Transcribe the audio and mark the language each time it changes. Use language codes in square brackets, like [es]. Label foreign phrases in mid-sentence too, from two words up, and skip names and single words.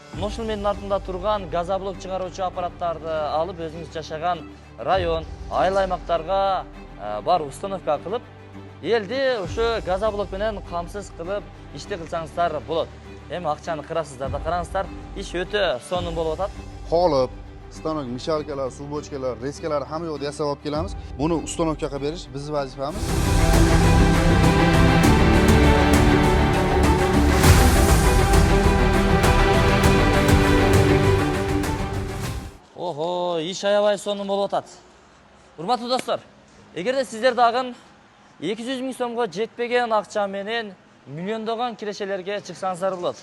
[ky] Ошол менин артымда турган газоблок чыгаруучу аппараттарды алып өзүңүз жашаган район, айыл аймактарга бар установка кылып, элди ушу газоблок менен камсыз кылып ишти кылсаңыздар болот. Эми акчаны кырасыздар да караңыздар, иш өтө сонун болуп атат. [uz] Qolip, stanok, mishalkalar, suv bochkalar, reskalar hamma yoqda yasab olib kelamiz. Buni ustanovkaga berish bizning vazifamiz. [ky] Ого, иш аябай сонун болуп атат. Урматтуу достор, эгерде сиздер дагы 200 миң сомго жетпеген акча менен миллиондогон кирешелерге чыксаңыздар болот.